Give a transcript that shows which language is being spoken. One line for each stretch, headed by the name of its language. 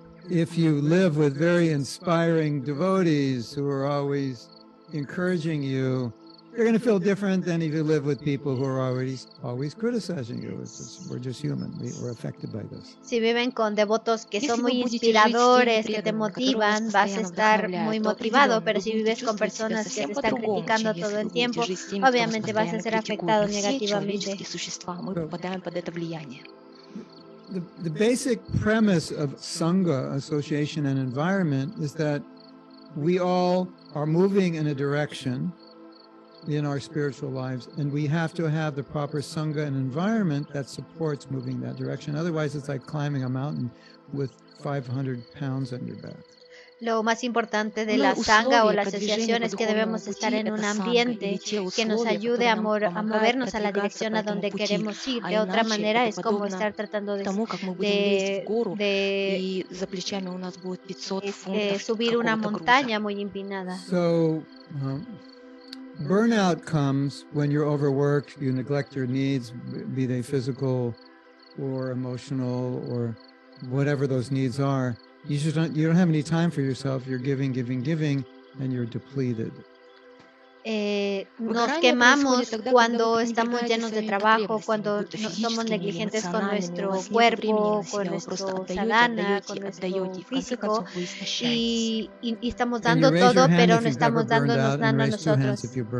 English: If you live with very inspiring devotees who are always encouraging you, you're going to feel different than if you live with people who are always criticizing you. We're just human. We're affected by this.
Spanish: Si viven con devotos que son muy inspiradores, que te motivan, vas a estar muy motivado, pero si vives con personas que te están criticando todo el tiempo, obviamente vas a ser afectado negativamente.
English: The basic premise of Sangha, association and environment, is that we all are moving in a direction in our spiritual lives, and we have to have the proper Sangha and environment that supports moving that direction. Otherwise, it's like climbing a mountain with 500 pounds on your back.
Spanish: Lo más importante de la Sangha o la asociación es que debemos estar en un ambiente que nos ayude a movernos a la dirección a donde queremos ir. De otra manera es como estar tratando de subir una montaña muy empinada.
English: So, burnout comes when you're overworked, you neglect your needs, be they physical or emotional or whatever those needs are. You don't have any time for yourself. You're giving, and you're depleted.
Spanish: Nos quemamos cuando estamos llenos de trabajo, cuando somos negligentes con nuestro cuerpo, con nuestro sadhana, con nuestro físico, y estamos dando todo, pero no estamos dándonos nada a nosotros.